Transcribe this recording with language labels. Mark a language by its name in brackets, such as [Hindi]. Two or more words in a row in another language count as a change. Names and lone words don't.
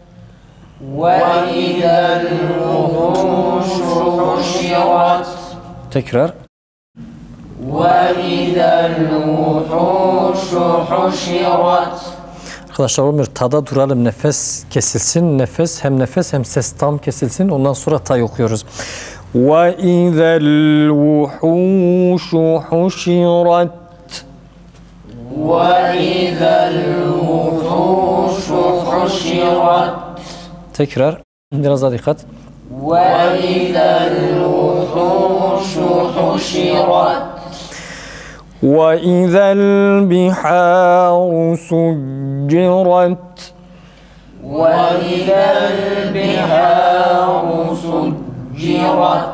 [Arabic] وإذا الوحوش حشرت. [Turkish] Tekrar. [Arabic] وإذا الوحوش حشرت. [Turkish] Arkadaşlar olmuyor. Ta'da duralım. Nefes kesilsin. Nefes hem ses tam kesilsin. Ondan sonra ta'yı okuyoruz. [Arabic] وَإِذَا الْوُحُوشُ حُشِرَتْ. وإذا الوحوش حشرت. [Turkish] Tekrar. Biraz daha dikkat. [Arabic] وإذا الوحوش حشرت. وَإِذَا الْبِحَارُ سُجِّرَتْ. وإذا البحار سجرت